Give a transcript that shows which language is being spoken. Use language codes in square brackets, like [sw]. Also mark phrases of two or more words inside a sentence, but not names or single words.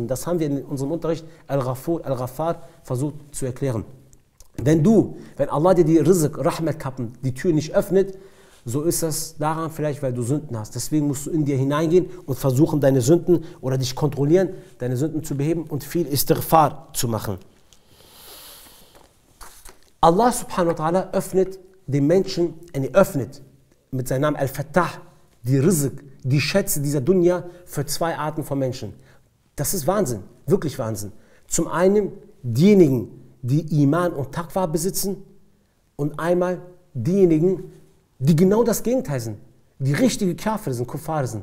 [de] Das haben wir in unserem Unterricht Al-Ghaffar versucht zu erklären. Wenn Allah dir die Rizq, Rahmat-Kappen, die Tür nicht öffnet, so ist das daran vielleicht, weil du Sünden hast. Deswegen musst du in dir hineingehen und versuchen, deine Sünden oder dich kontrollieren, deine Sünden zu beheben und viel Istighfar zu machen. Allah [ar] سبحانه وتعالى [de] öffnet den Menschen, öffnet mit seinem Namen Al-Fattah die Rizq, die Schätze dieser Dunya für zwei Arten von Menschen. Das ist Wahnsinn, wirklich Wahnsinn. Zum einen diejenigen, die Iman und Taqwa besitzen, und einmal diejenigen, die genau das Gegenteil sind, die richtige Kafir sind, Kuffar sind.